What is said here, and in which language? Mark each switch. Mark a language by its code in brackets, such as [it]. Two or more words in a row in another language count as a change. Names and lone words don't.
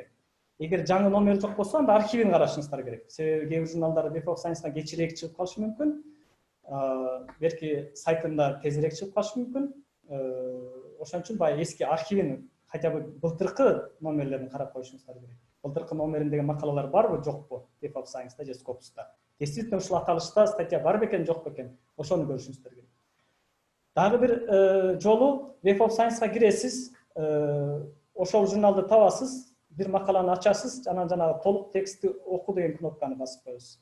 [ky] Эгер жаңы номер жок болсо, анда архивин карашыңыздар керек. Себеби кээ бир журналдар Web of Science'га кечирээк чыгып калышы мүмкүн. берки сайтында тезирээк чыгып калышы мүмкүн. Ошон үчүн баягы эски архивин [ru] хотя бы [ky] былтыркы номерлерин карап коюшуңуздар керек. Былтыркы номериндеги макалалар барбы, жокпу? Web of Science-да же Scopus'та. Действительно ушул аталышта статья бар бекен, жок бекен? Ошону көрүшүңүздөр керек. Дагы бир жолу Web of Science-га киресиз, ошол журналды табасыз, бир макаланы ачасыз, анан жанагы толук текстти оку деген кнопканы басып коесуз.